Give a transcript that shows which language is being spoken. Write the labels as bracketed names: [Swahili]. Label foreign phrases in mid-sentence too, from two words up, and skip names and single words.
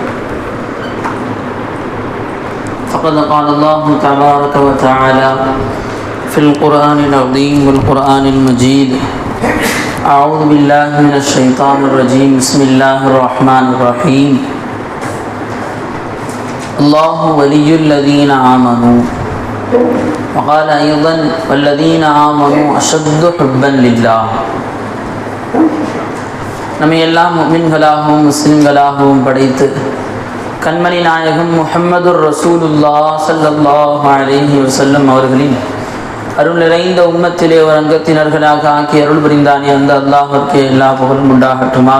[Arabic] فقد قال الله تبارك وتعالى في القرآن العظيم والقرآن المجيد أعوذ بالله من الشيطان الرجيم بسم الله الرحمن الرحيم الله ولي الذين آمنوا وقال أيضا والذين آمنوا أشد حبا لله. [Tamil] நம்ம எல்லாம் முஃமின்களாகவும் முஸ்லிம்களாகவும் படைத்து கண்மணி நாயகம் [Arabic] محمد رسول الله صلى الله عليه وسلم [Tamil] அவர்களின் அருள் நிறைந்த உம்மத்திலே ஒரு அங்கத்தினர்களாக ஆக்கி அருள் புரிந்தானே அந்த அல்லாஹ்விற்கு எல்லா புகழும் உண்டாகட்டுமாக.